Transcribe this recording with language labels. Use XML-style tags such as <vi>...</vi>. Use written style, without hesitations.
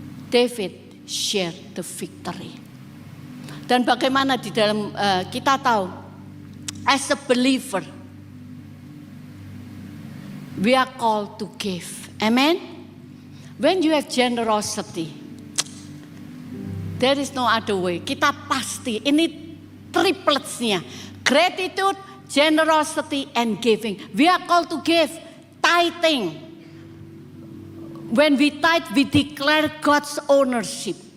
<en>David share the victory.</en> <id>Dan bagaimana di dalam kita tahu,</id> <en>as a believer, we are called to give. Amen. When you have generosity, there is no other way.</en> <id>Kita pasti, ini tripletsnya.</id> <en>Gratitude, generosity, and giving. We are called to give. Tithing. When we tithe, we declare God's ownership.</en>